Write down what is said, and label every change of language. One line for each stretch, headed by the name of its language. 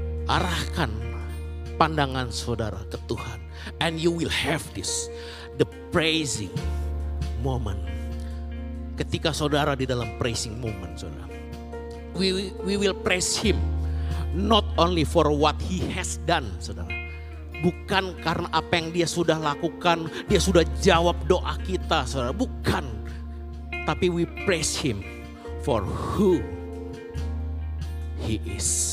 Indonesian: Arahkan pandangan saudara ke Tuhan.
English: And you will have this. The praising moment.
Indonesian: Ketika saudara di dalam praising moment saudara.
English: We will praise him. Not only for what he has done saudara.
Indonesian: Bukan karena apa yang dia sudah lakukan. Dia sudah jawab doa kita saudara. Bukan.
English: Tapi we praise him for who he is.